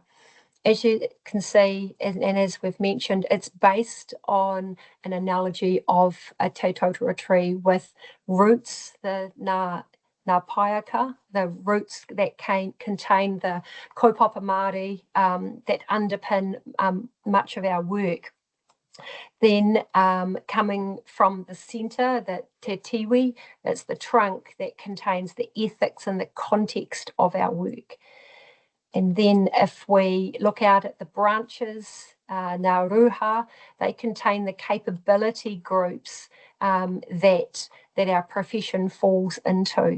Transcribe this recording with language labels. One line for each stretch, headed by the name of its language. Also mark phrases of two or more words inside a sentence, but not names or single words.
English: As you can see, and as we've mentioned, it's based on an analogy of a
Māori: Te Tautura
English: tree with roots, the
Māori: Ngā Paiaka,
English: the roots that contain the
Māori: kaupapa Māori
English: that underpin much of our work. Then coming from the centre, the
Māori: te tiwi,
English: that's the trunk that contains the ethics and the context of our work. And then if we look out at the branches,
Māori: Ngā Ruha,
English: they contain the capability groups that our profession falls into.